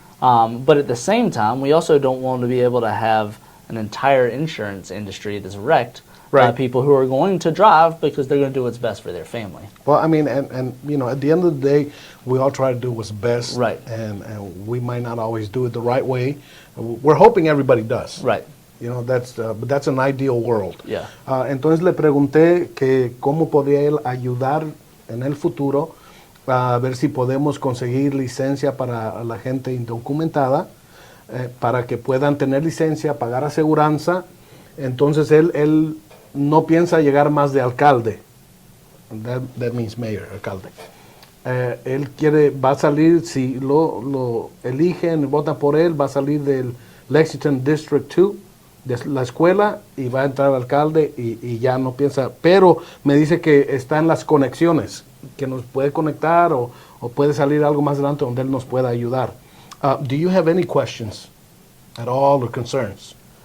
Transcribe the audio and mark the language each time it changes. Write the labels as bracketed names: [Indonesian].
[English] But at the same time, we also don't want to be able to have an entire insurance industry that's wrecked by people who are going to drive because they're going to do what's best for their family. Well, I mean, and at the end of the day, we all try to do what's best. Right. And we might not always do it the right way. We're hoping everybody does. Right. But that's an ideal world. Yeah. [Spanish] Entonces le pregunté que cómo podía él ayudar en el futuro a ver si podemos conseguir licencia para la gente indocumentada para que puedan tener licencia, pagar aseguranza. Entonces él no piensa llegar más de alcalde. [English] That means mayor, [Spanish] alcalde. Él va a salir, si lo eligen, votan por él, va a salir del Lexington District 2, de la escuela, y va a entrar al alcalde y ya no piensa. Pero me dice que está en las conexiones, que nos puede conectar o puede salir algo más adelante donde él nos pueda ayudar. [English] Do you have any questions at all or concerns?